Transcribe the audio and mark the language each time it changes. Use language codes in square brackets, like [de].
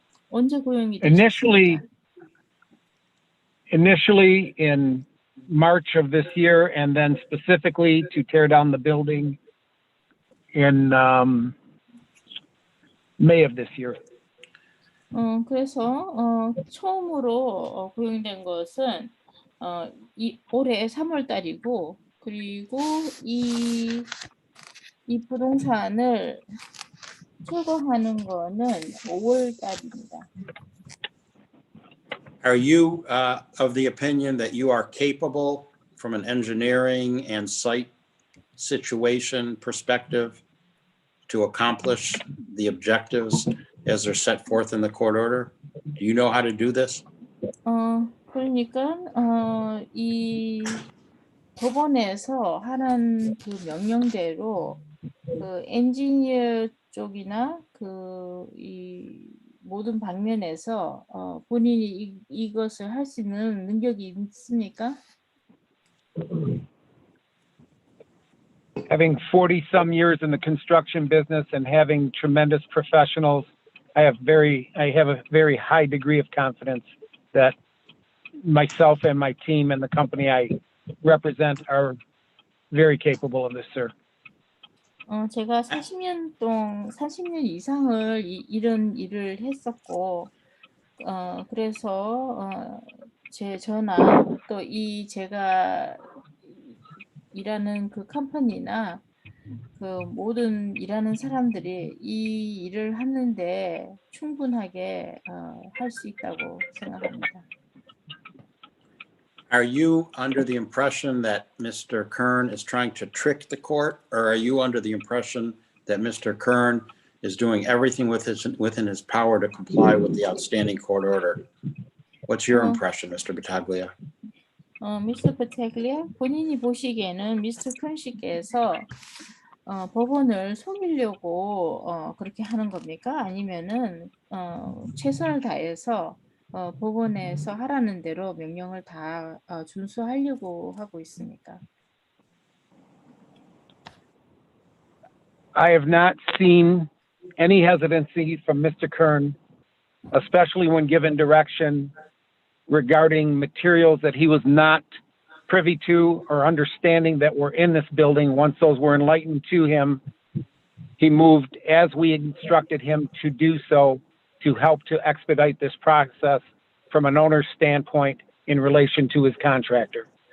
[ko] 언제 고용이 되셨습니까? [en] Initially in March of this year, and then specifically to tear down the building in May of this year. [ko] 그래서 처음으로 고용된 것은 올해 3월 달이고, 그리고 이 부동산을 철거하는 거는 5월 달입니다. [en] Are you of the opinion that you are capable from an engineering and site situation perspective to accomplish the objectives as they're set forth in the court order? Do you know how to do this? [ko] 그러니까 이 법원에서 하는 그 명령대로 그 엔지니어 쪽이나 이 모든 방면에서 본인이 이것을 할 수 있는 능력이 있습니까? [en] Having 40 some years in the construction business and having tremendous professionals, I have a very high degree of confidence that myself and my team and the company I represent are very capable of this, sir. [ko] 제가 40년 이상을 이런 일을 했었고, 그래서 저나 또 제가 일하는 그 컴퍼니나 그 모든 일하는 사람들이 이 일을 하는데 충분하게 할 수 있다고 생각합니다. [en] Are you under the impression that Mr. Kern is trying to trick the court, or are you under the impression that Mr. Kern is doing everything within his power to comply with the outstanding court order? What's your impression, Mr. Battaglia? [ko] 미스터 바타글리아, 본인이 보시기에는 미스터 큰 씨께서 법원을 속이려고 그렇게 하는 겁니까? 아니면은 최선을 다해서 법원에서 하라는 대로 명령을 다 준수하려고 하고 있습니까? [en] I have not seen any hesitancy from Mr. Kern, especially when given direction regarding materials that he was not privy to or understanding that were in this building. Once those were enlightened to him, he moved as we instructed him to do so to help to expedite this process from an owner's standpoint in relation to his contractor.